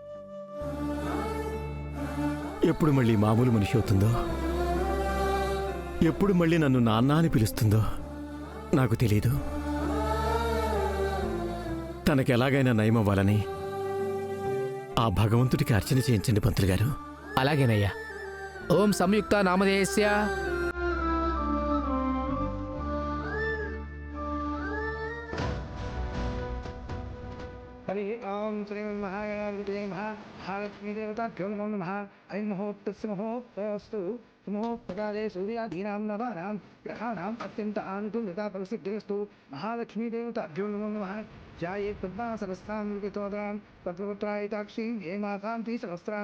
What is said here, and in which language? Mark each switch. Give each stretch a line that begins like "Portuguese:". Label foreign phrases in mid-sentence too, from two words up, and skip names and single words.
Telugu: ఎప్పుడు మళ్ళీ మామూలు మనిషి అవుతుందో, ఎప్పుడు మళ్ళీ నన్ను నాన్న అని పిలుస్తుందో నాకు తెలీదు. తనకి ఎలాగైనా నయమవ్వాలని ఆ భగవంతుడికి అర్చన చేయించండి పంతులు గారు. అలాగేనయ్యా.
Sanskrit: ఓం సంయుక్త నామధేయస్య. हरि ओम श्री महागणाधिपतये नमः महालक्ष्मीदेवताभ्यो नमो नमः ऐं मुहूर्तस्य मुहूर्तस्तु मुहूर्तकाले सूर्यादीनां नवानां ग्रहाणाम् अत्यन्त आनुकूल्यता परिसिद्धिरस्तु महालक्ष्मीदेवताभ्यो नमो नमः जाये पद्मासनस्थां वितोदरां पद्मपुत्रायिताक्षीं हेमाकां द्विसहस्रां.